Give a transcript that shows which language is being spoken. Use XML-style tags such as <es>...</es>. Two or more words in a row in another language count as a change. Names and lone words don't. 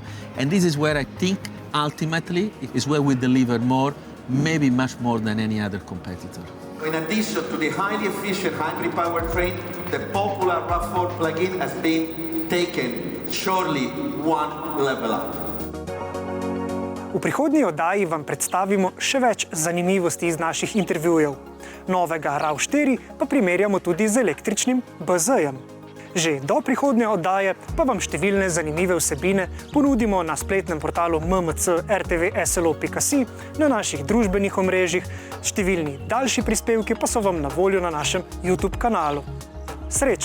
<en>And this is where I think ultimately is where we deliver more, maybe much more than any other competitor. In addition to the highly efficient hybrid powertrain, the popular RAV4 plug-in has been taken surely one level up.</en> <sl>V prihodnji oddaji vam predstavimo še več zanimivosti iz naših intervjujev. Novega RAV4 pa primerjamo tudi z električnim BZ-jem. Že do prihodnje oddaje pa vam številne zanimive vsebine ponudimo na spletnem portalu mmc.rtv.slo.si, na naših družbenih omrežjih, številni daljši prispevki pa so vam na voljo na našem YouTube kanalu.</sl>